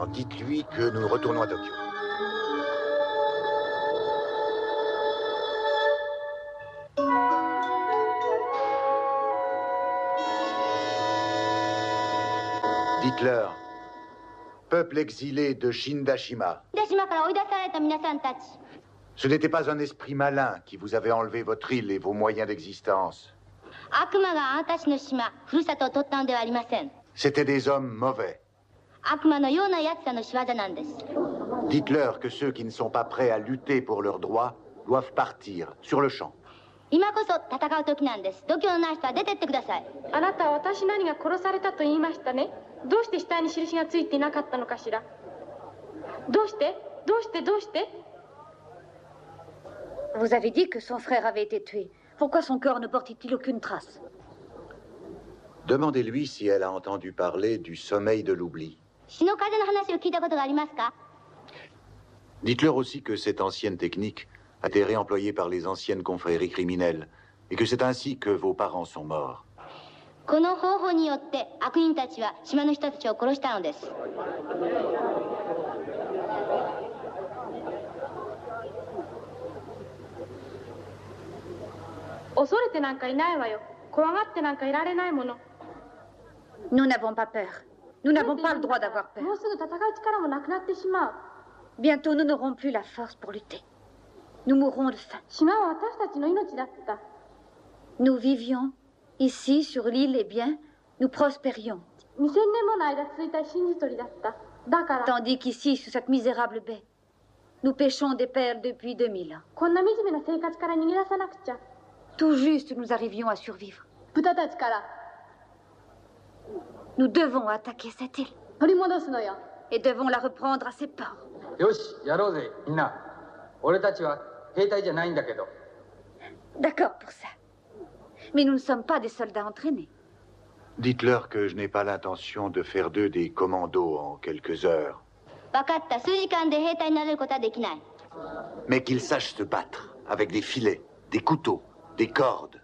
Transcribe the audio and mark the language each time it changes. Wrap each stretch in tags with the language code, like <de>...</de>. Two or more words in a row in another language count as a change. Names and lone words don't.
<fr>Dites-lui que nous retournons à Tokyo. Dites-leur, peuple exilé de Shindashima, ce n'était pas un esprit malin qui vous avait enlevé votre île et vos moyens d'existence. C'étaient des hommes mauvais. Dites-leur que ceux qui ne sont pas prêts à lutter pour leurs droits doivent partir sur le champ.</fr> <ja>今こそ戦う時なんです。度胸のない人は出てってください。あなたは私なりが殺されたと言いましたね。どうして死体に印がついていなかったのかしら。どうして</ja> <fr>Vous avez dit que son frère avait été tué. Pourquoi son corps ne porte-t-il aucune trace? Demandez-lui si elle a entendu parler du sommeil de l'oubli.</fr> <ja>死の風の話を聞いたことがありますか？</ja> <fr>Dites-leur aussi que cette ancienne technique a été réemployée par les anciennes confréries criminelles et que c'est ainsi que vos parents sont morts.</fr> <ja>この方法によって悪人たちは島の人たちを殺したのです。恐れてなんかいないわよ。怖がってなんかいられないもの。</ja> <fr>Nous n'avons pas peur. Nous n'avons pas le droit d'avoir peur.</fr> <ja>もうすぐ戦う力もなくなってしまう。</ja> <fr>Bientôt, nous n'aurons plus la force pour lutter. Nous mourrons de faim.</fr> <ja>島は私たちの命だった。</ja> <fr>Nous vivions ici sur l'île et bien, nous prospérions.</fr> <ja>2000 年もの間続いた真実取りだった。だから。</ja> <fr>Tandis qu'ici, sous cette misérable baie, nous pêchons des perles depuis 2000 ans.</fr> <ja>こんな惨めな生活から逃げ出さなくちゃ。</ja> <fr>Tout juste, nous arrivions à survivre.</fr> <ja>豚たちから。</ja> <fr>Nous devons attaquer cette île.</fr> <ja>取り戻すのよ。</ja> <fr>Et devons la reprendre à ses ports.</fr> <ja>よし、やろうぜ、みんな。俺たちは兵隊じゃないんだけど。</ja> <fr>D'accord pour ça. Mais nous ne sommes pas des soldats entraînés. Dites-leur que je n'ai pas l'intention de faire d'eux des commandos en quelques heures.</fr> <ja>分かった。数時間で兵隊になれることはできない。</ja> <fr>Mais qu'ils sachent se battre avec des filets, des couteaux, des cordes.</fr>